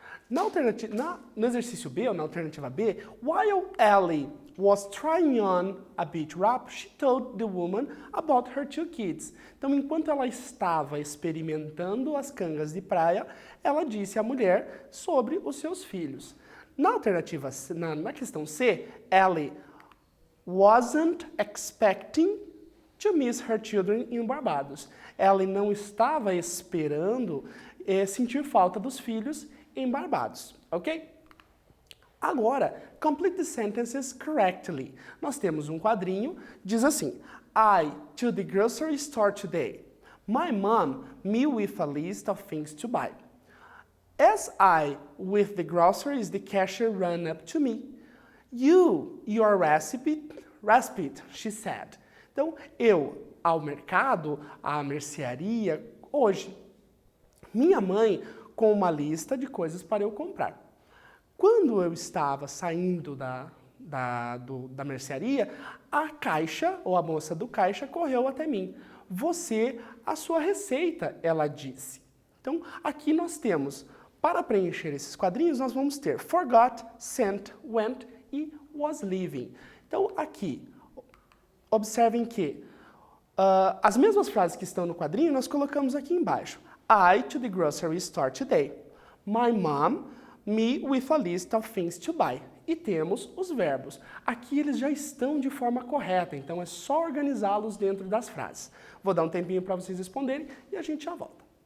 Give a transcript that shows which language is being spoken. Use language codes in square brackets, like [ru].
[pt] No exercício B, ou na alternativa B, [en] while Ellie was trying on a beach wrap, she told the woman about her 2 kids. [pt] Então, enquanto ela estava experimentando as cangas de praia, ela disse à mulher sobre os seus filhos. Na alternativa, na questão C, [en] Ellie wasn't expecting to miss her children in Barbados. [pt] Ellie não estava esperando sentir falta dos filhos em Barbados, ok? [en] Agora, complete the sentences correctly. [pt] Nós temos um quadrinho, diz assim: [en] I to the grocery store today. My mom me with a list of things to buy. As I with the groceries, the cashier ran up to me. Your recipe, she said. [pt] Então, eu ao mercado, à mercearia, hoje. Minha mãe com uma lista de coisas para eu comprar. Quando eu estava saindo da mercearia, a caixa, ou a moça do caixa, correu até mim. Você, a sua receita, ela disse. Então, aqui nós temos, para preencher esses quadrinhos, nós vamos ter forgot, sent, went e was leaving. Então, aqui, observem que as mesmas frases que estão no quadrinho, nós colocamos aqui embaixo. [en] I to the grocery store today. My mom, me with a list of things to buy. [pt] E temos os verbos. Aqui eles já estão de forma correta, então é só organizá-los dentro das frases. Vou dar um tempinho para vocês responderem e a gente já volta.